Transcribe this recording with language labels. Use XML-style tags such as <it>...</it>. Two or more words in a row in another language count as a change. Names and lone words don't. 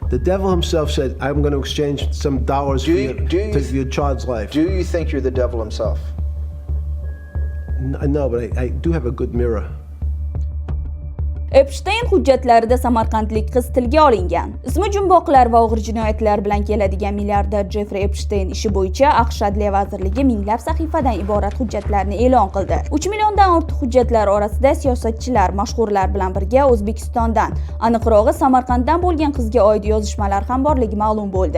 <en>The devil himself said, I'm going to exchange some dollars for your child's life. Do you think you're the devil himself? No, but I do have a good mirror.</en> <uz>Epstein hujjatlarida samarqandlik qiz tilga olingan. Ismi jumboqlar va og'ir jinoyatlar bilan keladigan milliarder Jeffrey Epstein ishi bo'yicha AQSh Adliya vazirligi minglab sahifadan iborat hujjatlarni e'lon qildi. 3 milliondan ortiq hujjatlar orasida siyosatchilar, mashhurlar bilan birga O'zbekistondan, aniqrog'i Samarqanddan bo'lgan qizga oid yozishmalar ham borligi ma'lum bo'ldi.</uz>